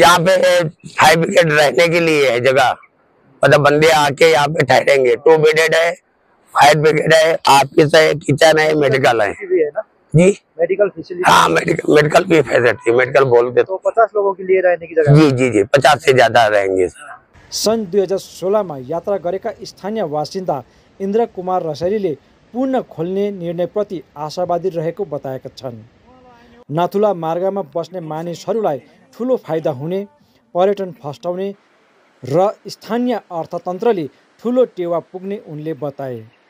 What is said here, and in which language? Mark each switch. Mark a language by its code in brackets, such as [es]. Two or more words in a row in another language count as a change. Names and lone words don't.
[hi] यहाँ पे [en] fire brigade [hi] रहने के लिए है जगह, मतलब बंदे आके यहाँ पे ठहरेंगे। 2 बेडेड है, [en] fire brigade [hi] है, ऑफिस है, किचन है, मेडिकल है जी। [en] medical facility? [hi] हाँ, मेडिकल भी फैसिलिटी, मेडिकल बोलते तो 50 लोगों के लिए रहने की जगह? जी 50 से ज्यादा रहेंगे। [ne] सन् 2016 मा यात्रा गरेका स्थानीय बासिन्दा इन्द्र कुमार रसाइलीले पुनः खोल्ने निर्णयप्रति आशावादी रहेको बताएका छन्। नाथुला मार्गमा बस्ने मानिसहरूलाई ठुलो फाइदा हुने, पर्यटन फस्टाउने र स्थानीय अर्थतन्त्रले ठुलो टेवा पुग्ने उनले बताए।